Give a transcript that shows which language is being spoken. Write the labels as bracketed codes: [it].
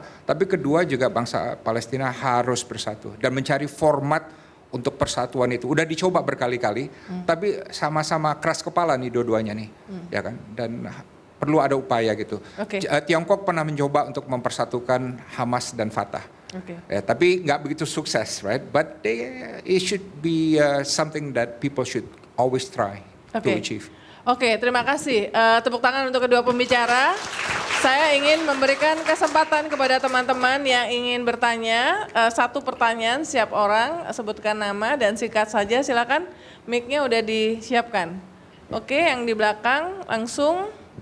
[id] Tapi kedua juga bangsa Palestina harus bersatu dan mencari format untuk persatuan itu. Udah dicoba berkali-kali, tapi sama-sama keras kepala nih dua-duanya nih, ya kan? Dan perlu ada upaya gitu. Okay. Tiongkok pernah mencoba untuk mempersatukan Hamas dan Fatah. Okay. Ya, tapi nggak begitu sukses, right? [en] But it should be something that people should always try to achieve. [id] Oke, terima kasih. Tepuk tangan untuk kedua pembicara. Saya ingin memberikan kesempatan kepada teman-teman yang ingin bertanya. Satu pertanyaan siap orang, sebutkan nama dan singkat saja. Silakan, mic-nya udah disiapkan. Oke, yang di belakang langsung.